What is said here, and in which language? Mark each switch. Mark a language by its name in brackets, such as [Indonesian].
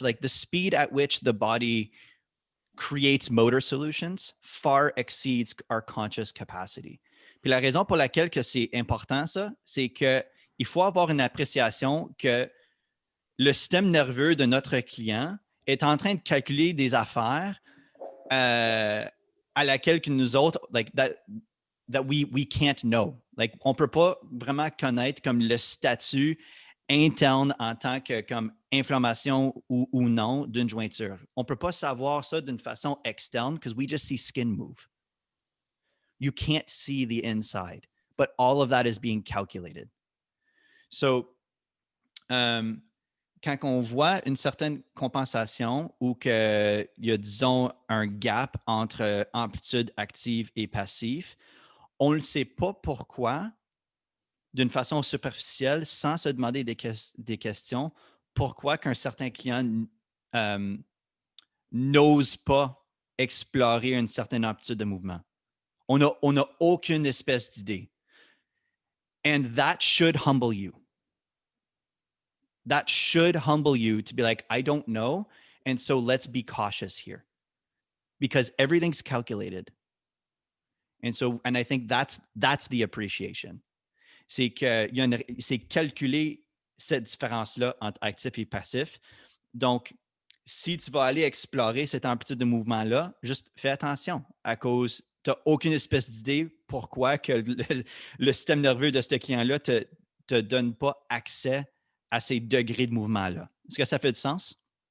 [English] Like the speed at which the body creates motor solutions far exceeds our conscious capacity. [French] Puis la raison pour laquelle que c'est important ça, c'est que il faut avoir une appréciation que le système nerveux de notre client est en train de calculer des affaires à laquelle que nous autres, [English] like that we can't know. [French] Like, on peut pas vraiment connaître comme le statut interne en tant que comme inflammation ou non d'une jointure. On peut pas savoir ça d'une façon externe [English] because we just see skin move. You can't see the inside, but all of that is being calculated. [French] So, quand on voit une certaine compensation ou qu'il y a, disons, un gap entre amplitude active et passive, on ne sait pas pourquoi, d'une façon superficielle, sans se demander des questions, pourquoi qu'un certain client n'ose pas explorer une certaine amplitude de mouvement. On n'a aucune espèce d'idée. [English] And that should humble you. That should humble you to be like, I don't know. And so let's be cautious here because everything's calculated. And I think that's the appreciation. [French] C'est que c'est calculer cette différence-là entre actif et passif. Donc, si tu vas aller explorer cette amplitude de mouvement-là, juste fais attention à cause tu n'as aucune espèce d'idée pourquoi que le système nerveux de ce client-là ne te donne pas accès à ces degrés de mouvement-là. Est-ce que ça fait du sens?